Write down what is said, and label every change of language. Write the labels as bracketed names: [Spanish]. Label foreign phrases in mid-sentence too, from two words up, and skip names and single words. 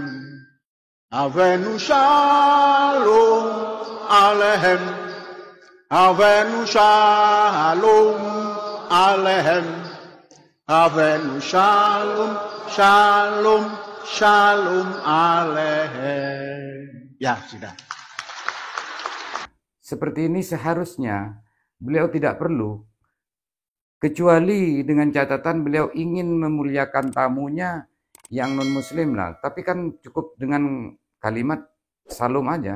[Hebrew] הבאנו שלום עליכם. הבאנו שלום עליכם. הבאנו שלום, שלום, שלום עליכם. [Indonesian] Ya, sudah. Seperti ini seharusnya beliau tidak perlu, kecuali dengan catatan beliau ingin memuliakan tamunya yang non-muslim lah. Tapi kan cukup dengan kalimat salam aja.